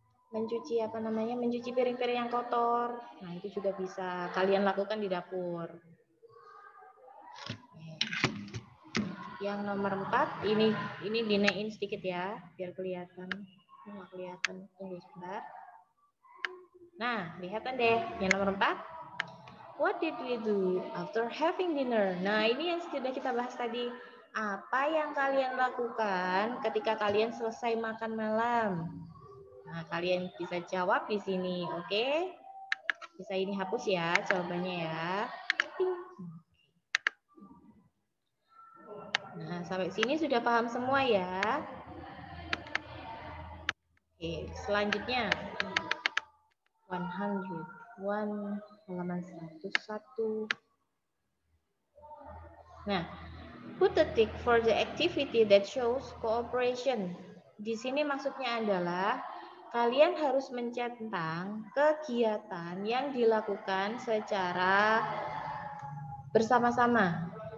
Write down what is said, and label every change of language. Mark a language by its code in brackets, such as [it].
[id] mencuci apa namanya, mencuci piring-piring yang kotor. Nah, itu juga bisa kalian lakukan di dapur. Yang nomor 4, ini dinaikin sedikit ya, biar kelihatan. Nggak kelihatan, tunggu sebentar. Nah, kelihatan deh. Yang nomor 4, [en] what did we do after having dinner? [id] Nah, ini yang sudah kita bahas tadi. Apa yang kalian lakukan ketika kalian selesai makan malam? Nah, kalian bisa jawab di sini, oke? Bisa ini hapus ya jawabannya ya. Nah, sampai sini sudah paham semua ya? Oke, selanjutnya 101 halaman 101. [en] Nah, put a tick for the activity that shows cooperation. [id] Di sini maksudnya adalah kalian harus mencentang kegiatan yang dilakukan secara bersama-sama.